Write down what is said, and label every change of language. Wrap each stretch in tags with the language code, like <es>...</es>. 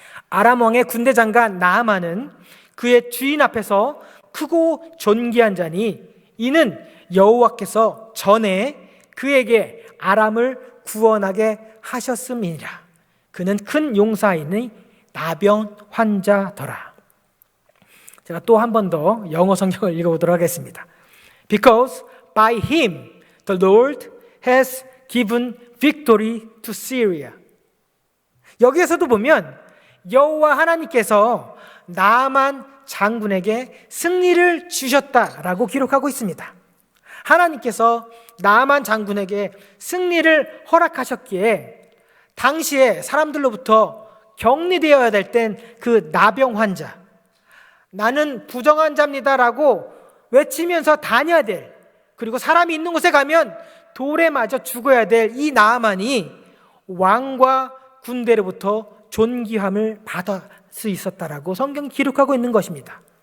<ko>아람 왕의 군대 장관 나아만은 그의 주인 앞에서 크고 존귀한 자니 이는 여호와께서 전에 그에게 아람을 구원하게 하셨음이니라. 그는 큰 용사이니 나병 환자더라. 제가 또 한 번 더 영어 성경을 읽어보도록 하겠습니다.</ko> <en>Because by him the Lord has given victory to Syria.</en> <ko>여기에서도 보면 여호와 하나님께서 나아만 장군에게 승리를 주셨다라고 기록하고 있습니다. 하나님께서 나만 장군에게 승리를 허락하셨기에 당시에 사람들로부터 격리되어야 될 땐 그 나병 환자, 나는 부정한 자입니다라고 외치면서 다녀야 될, 그리고 사람이 있는 곳에 가면 돌에 맞아 죽어야 될 이 나아만이 왕과 군대로부터 존귀함을 받을 수 있었다라고 성경이 기록하고 있는 것입니다.</ko>